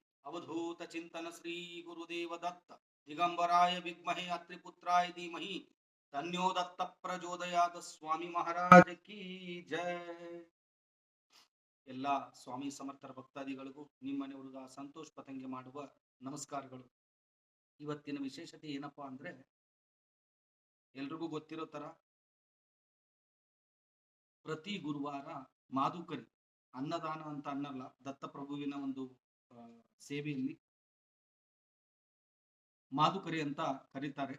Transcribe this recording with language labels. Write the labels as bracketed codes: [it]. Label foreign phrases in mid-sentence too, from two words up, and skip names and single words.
[sa] अवधूत चिंतन श्री गुरुदेव दत्त दिगंबराय विद्महे अत्रिपुत्राय धीमहि तन्नो दत्त प्रचोदयात् [hi] स्वामी महाराज की जय. [kn] ಎಲ್ಲ ಸ್ವಾಮಿ ಸಮರ್ಥರ ಭಕ್ತಾದಿಗಳಿಗೂ ನಿಮ್ಮನೆ ಹುಡುಗ ಸಂತೋಷ್ ಪತಂಗೆ ಮಾಡುವ ನಮಸ್ಕಾರಗಳು. ಇವತ್ತಿನ ವಿಶೇಷತೆ ಏನಪ್ಪಾ ಅಂದ್ರೆ, ಎಲ್ರಿಗೂ ಗೊತ್ತಿರೋ ತರ ಪ್ರತಿ ಗುರುವಾರ ಮಾಧುಕರಿ ಅನ್ನದಾನ ಅಂತ ಅನ್ನಲ್ಲ, ದತ್ತಪ್ರಭುವಿನ ಒಂದು ಸೇವೆಯಲ್ಲಿ ಮಾಧುಕರಿ ಅಂತ ಕರೀತಾರೆ.